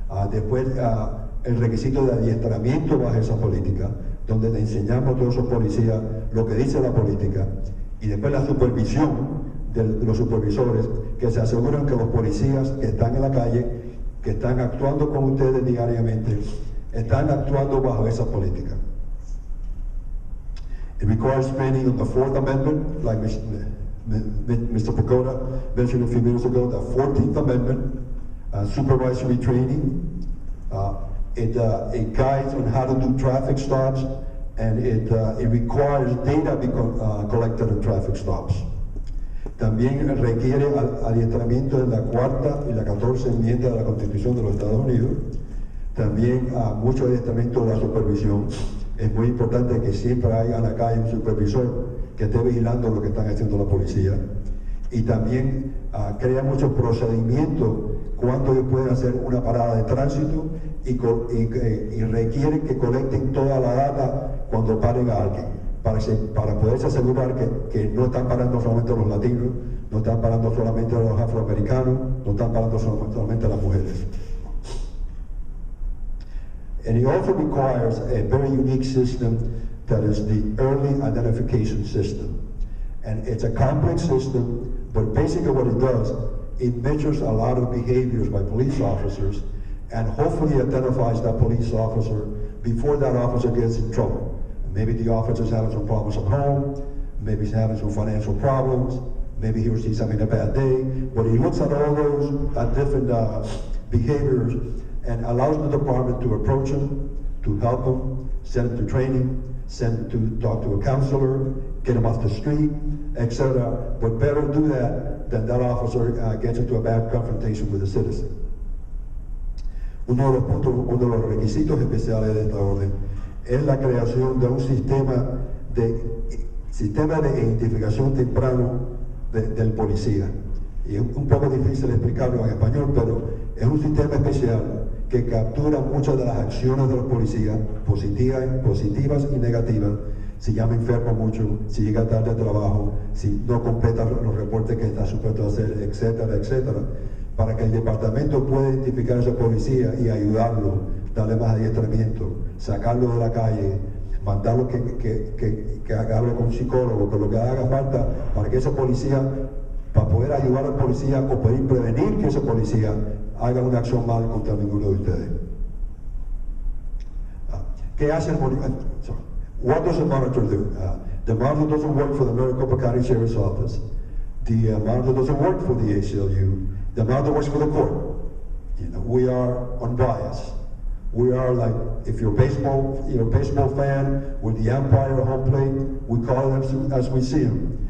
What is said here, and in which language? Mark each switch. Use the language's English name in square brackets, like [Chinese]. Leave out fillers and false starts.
[Spanish] Después el requisito de adiestramiento bajo esa política, donde le enseñamos a todos esos policías lo que dice la política, y después la supervisión de los supervisores que se aseguran que los policías que están en la calle, que están actuando con ustedes diariamente, están actuando bajo esa política. [English] It requires training on the Fourth Amendment, like Mr. Pagoda mentioned a few minutes ago, the 14th Amendment, supervisory training. It guides on how to do traffic stops, and it requires data be collected on traffic stops. [Spanish] También requiere adiestramiento en la 4ª y la 14ª enmienda de la Constitución de los Estados Unidos. También mucho adiestramiento de la supervisión. Es muy importante que siempre haya en la calle un supervisor que esté vigilando lo que están haciendo la policía. Y también crea muchos procedimientos cuando ellos pueden hacer una parada de tránsito y requiere que colecten toda la data cuando paren a alguien, para poderse asegurar que no están parando solamente a los latinos, no están parando solamente a los afroamericanos, no están parando solamente a las mujeres. [English] And it also requires a very unique system that is the early identification system. And it's a complex system, but basically what it does, it measures a lot of behaviors by police officers and hopefully identifies that police officer before that officer gets in trouble. Maybe the officer's having some problems at home, maybe he's having some financial problems, maybe he or she's having a bad day, but he looks at all those different behaviors and allows the department to approach him, to help him, send him to training, send him to talk to a counselor, get him off the street, etc. But better do that than that officer gets into a bad confrontation with a citizen. [Spanish] Uno de los requisitos especiales de esta orden es la creación de un sistema de identificación temprano del policía. Y es un poco difícil explicarlo en español, pero es un sistema especial que captura muchas de las acciones de los policías, positivas y negativas, si llama enfermo mucho, si llega tarde al trabajo, si no completa los reportes que está supuesto a hacer, etcétera, etcétera, para que el departamento pueda identificar a ese policía y ayudarlo, darle más adiestramiento, sacarlo de la calle, mandarlo que hable con un psicólogo, que lo que haga falta para que ese policía, para poder ayudar al policía o poder prevenir que ese policía haga una acción mal contra ninguno de ustedes. ¿Qué hace el monitor? [English] What does the monitor do? The monitor doesn't work for the Maricopa County Sheriff's Office. The monitor doesn't work for the ACLU. The monitor works for the court. We are unbiased. We are like, if you're a baseball fan with the umpire at home plate, we call them as we see them.